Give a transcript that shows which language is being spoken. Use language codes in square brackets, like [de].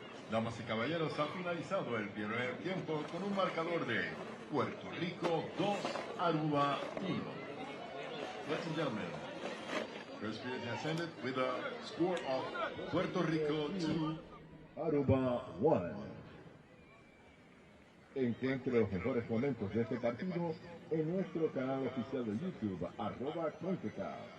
[es] Damas y caballeros, ha finalizado el primer tiempo con un marcador de Puerto Rico 2, Aruba 1. [en] Ladies and gentlemen, first period has ended with a score of Puerto Rico 2, Aruba 1. [es] Encuentre los mejores momentos de este partido en nuestro canal oficial de YouTube, @Concacaf.